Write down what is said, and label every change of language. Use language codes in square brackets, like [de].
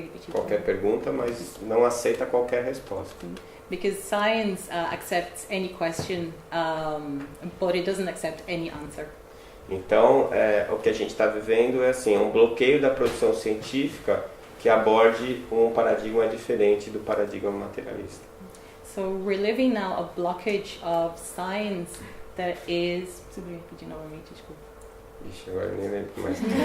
[pt] Qualquer pergunta, mas não aceita qualquer resposta. [en] Because science accepts any question, but it doesn't accept any answer. [pt] Então, o que a gente está vivendo é assim, um bloqueio da produção científica que aborde um paradigma diferente do paradigma materialista. [en] So we're living now a blockage of science that is... [pt] Preciso repetir novamente, desculpa. Ixi, agora eu nem lembro mais.